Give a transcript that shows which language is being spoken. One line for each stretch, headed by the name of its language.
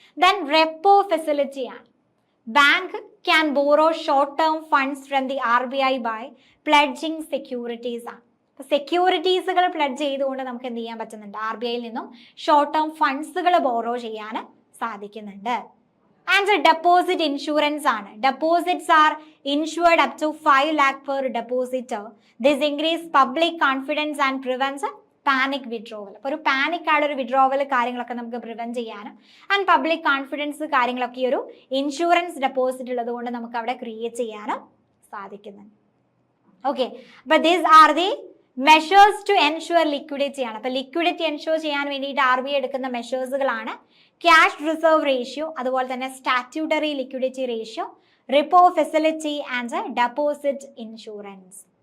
English: Then repo facility ആണ്. Bank can borrow short term funds from the RBI by pledging securities ആണ്.
Malayalam: സെക്യൂരിറ്റീസുകൾ pledge ചെയ്തുകൊണ്ട് നമുക്ക് എന്ത് ചെയ്യാൻ പറ്റുന്നുണ്ട്? RBI നിന്നും ഷോർട്ട് ടേം ഫണ്ട്സുകൾ ബോറോ ചെയ്യാൻ സാധിക്കുന്നുണ്ട്.
English: And deposit insurance ആണ്. Deposits are insured up to 5 lakh per depositor. This increase public confidence and prevents panic withdrawal.
Malayalam: അപ്പോൾ ഒരു പാനിക് ആയുള്ള ഒരു വിഡ്രോവൽ കാര്യങ്ങളൊക്കെ നമുക്ക് പ്രിവെന്റ് ചെയ്യാനും ആൻഡ് പബ്ലിക് കോൺഫിഡൻസ് കാര്യങ്ങളൊക്കെ ഈ ഒരു ഇൻഷുറൻസ് ഡെപ്പോസിറ്റ് ഉള്ളത് കൊണ്ട് നമുക്ക് അവിടെ ക്രിയേറ്റ് ചെയ്യാനും സാധിക്കുന്നുണ്ട്.
English: Okay, അപ്പോൾ these are the measures to ensure liquidity ആണ്.
Malayalam: അപ്പോൾ ലിക്വിഡിറ്റി എൻഷുർ ചെയ്യാൻ വേണ്ടിയിട്ട് RBI എടുക്കുന്ന മെഷേഴ്സുകളാണ് ക്യാഷ് റിസർവ് റേഷ്യോ, അതുപോലെ തന്നെ statutory liquidity ratio, repo facility and deposit insurance.